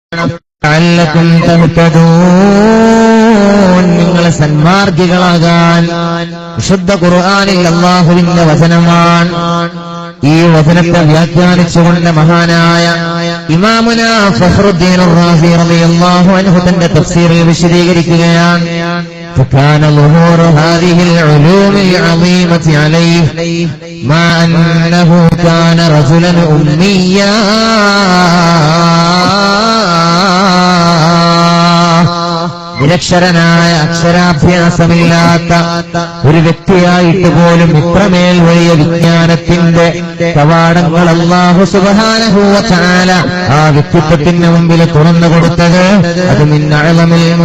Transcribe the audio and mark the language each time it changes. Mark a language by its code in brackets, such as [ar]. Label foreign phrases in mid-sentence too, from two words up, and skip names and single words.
[ar] لعلكم تهتدون, [ml] നിങ്ങൾ സന്മാർഗികളാകാൻ. വിശുദ്ധ ഖുർആനിൽ അല്ലാഹുവിന്റെ വചനമാണ്. ഈ വചനത്തെ വ്യാഖ്യാനിച്ചുകൊണ്ട് മഹാനായ ഇമാമുന ഫഖ്റുദ്ദീൻ റാസി [ar] رضي الله عنه [ml] തന്റെ തഫ്സീറിൽ വിശദീകരിക്കുകയാണ്. [ar] فكان ظهور هذه العلوم العظيمة عليه ما أنه كان رجلا أميا [ml] നിരക്ഷരനായ അക്ഷരാഭ്യാസമില്ലാത്ത ഒരു വ്യക്തിയായിട്ട് പോലും ഇത്രമേൽ വലിയ വിജ്ഞാനത്തിന്റെ കവാടങ്ങൾ അല്ലാഹു [ar] سبحانه وتعالى [ml] ആ വ്യക്തിത്വത്തിന് മുമ്പിൽ തുറന്നു കൊടുത്തത് അത് [ar] من أعلم